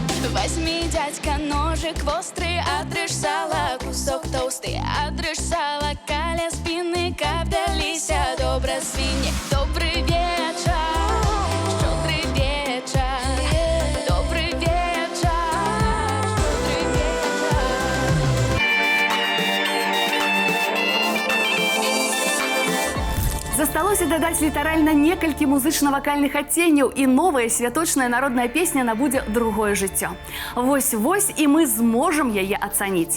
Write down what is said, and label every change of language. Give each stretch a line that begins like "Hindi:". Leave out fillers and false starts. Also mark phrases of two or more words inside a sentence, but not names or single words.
Russian: Возьми, дядька, ножик острый, отрежь сало, кусок толстый, отрежь сало, коля спины, капдалися, добра свиньи. Добрый вечер, щедрый вечер. Добрый вечер, щедрый
Belarusian: Засталося дадаць літаральна некалькі музычна-вакальных адценняў, і новая святочная народная песня набудзе другое жыццё. Вось-вось, і мы зможам яе ацаніць.